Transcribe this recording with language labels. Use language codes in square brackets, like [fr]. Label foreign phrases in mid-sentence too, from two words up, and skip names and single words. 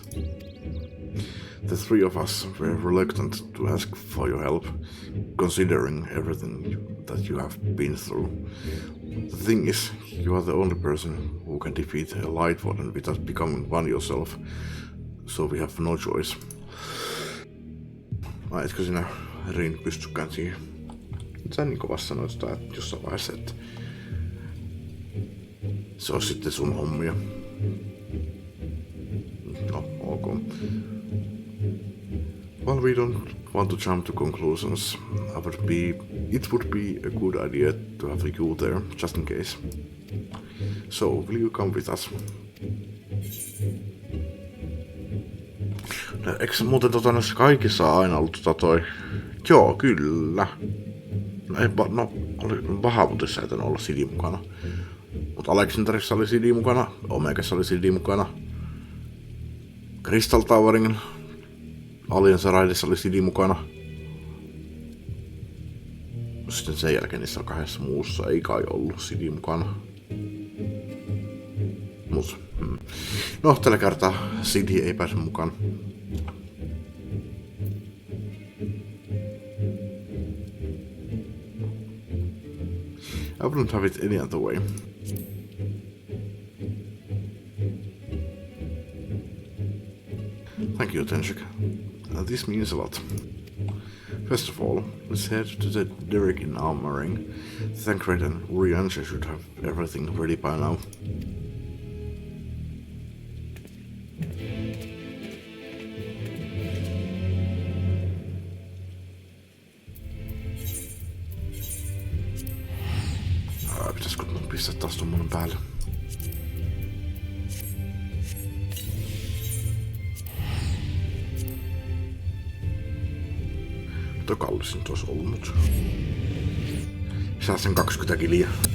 [en] The three of us were reluctant to ask for your help, considering everything that you have been through. The thing is, you are the only person who can defeat a Light Warden without becoming one yourself, So we have no choice. [fi] Ai, etkö sinä Rin pystykään siihen? Sä niin kovasti sanoit sitä, että jossain vaiheessa, että se on sitten sun hommia. No, ok. [en] While we don't want to jump to conclusions, it would be a good idea to have you there, just in case. So, will you come with us? [fi] No, eikö muuten noissa kaikissa aina ollut toi? Joo, kyllä. Oli Bahamutissa ei olla CD mukana. Mutta Alexanderissa oli CD mukana, Omegassa oli CD mukana. Crystal Towerin Alliance Raidissa oli CD mukana. Sitten sen jälkeen niissä kahdessa muussa ei kai ollut CD mukana. No, tällä kertaa CD ei pääse mukaan. [en] I wouldn't have it any other way. Thank you, Tenshik. This means a lot. First of all, let's head to the Derrick in Armoring. Thancred and Uriansha should have everything ready by now. [fi] Pitäisikö mun pistää taas tommonen päälle? Tuo kallisin tuossa ollut, mut saa sen 20 kiliä.